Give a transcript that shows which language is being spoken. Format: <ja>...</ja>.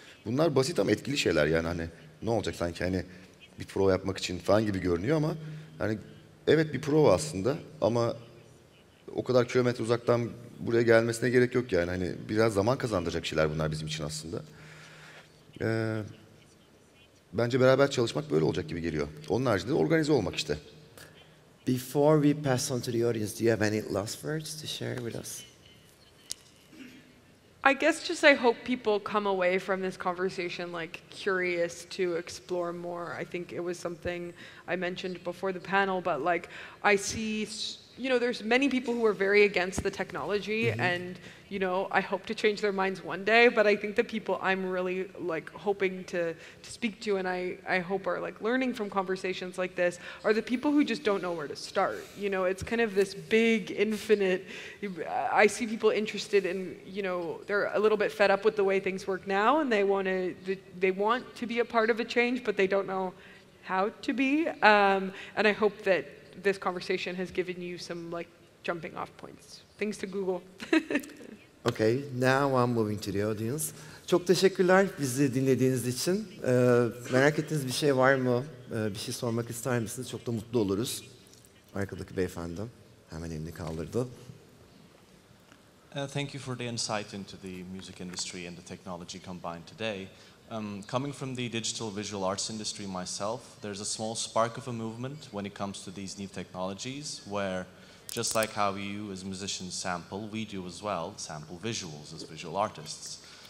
<tr>Bunlar basit ama etkili şeyler, yani hani ne olacak sanki hani bir prova yapmak için falan gibi görünüyor ama hani evet bir prova aslında ama o kadar kilometre uzaktan buraya gelmesine gerek yok yani. Hani biraz zaman kazandıracak şeyler bunlar bizim için aslında. Bence beraber çalışmak böyle olacak gibi geliyor. Onun haricinde de organize olmak işte.</tr> <en>Before we pass on to the audience, do you have any last words to share with us? I guess just I hope people come away from this conversation like curious to explore more. I think it was something I mentioned before the panel, but like I see, there's many people who are very against the technology and, I hope to change their minds one day, but I think the people I'm really like hoping to speak to and I hope are like learning from conversations like this are the people who just don't know where to start. It's kind of this big, infinite, I see people interested in, they're a little bit fed up with the way things work now and they want to be a part of a change, but they don't know how to be. And I hope that this conversation has given you some like jumping off points, things to Google. Okay, now I'm moving to the audience.</en> <tr>Çok teşekkürler bizi dinlediğiniz için. Merak ettiğiniz bir şey var mı? Bir şey sormak ister misiniz? Çok da mutlu oluruz. Arkadaki beyefendi hemen elini kaldırdı.</tr> <en>Thank you for the insight into the music industry and the technology combined today. Coming from the digital visual arts industry myself, there's a small spark of a movement when it comes to these new technologies where just like how you as musicians sample, we do as well, sample visuals as visual artists.</en>